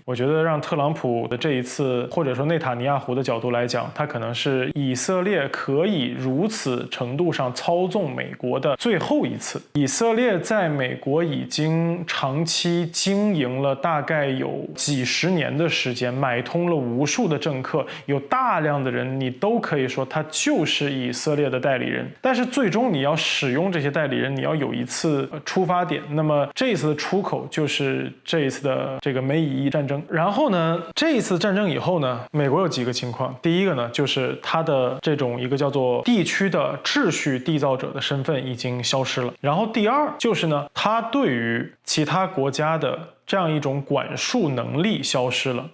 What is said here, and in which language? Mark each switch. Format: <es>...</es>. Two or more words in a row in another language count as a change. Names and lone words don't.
<zh>我覺得讓特朗普的這一次，或者說內塔尼亞胡的角度來講，他可能是以色列可以如此程度上操縱美國的最後一次。以色列在美國已經長期經營了大概有幾十年的時間，買通了無數的政客，有大量的人你都可以说他就是以色列的代理人。但是最終你要使用這些代理人，你要有一次出發點。那麼這一次的出口就是這一次的這個美以伊戰爭。然後呢，這一次戰爭以後呢，美國有幾個情況。第一個呢，就是它的這種一個叫做地區的秩序締造者的身份已經消失了。然後第二就是呢，它對於其他國家的這樣一種管束能力消失了。</zh>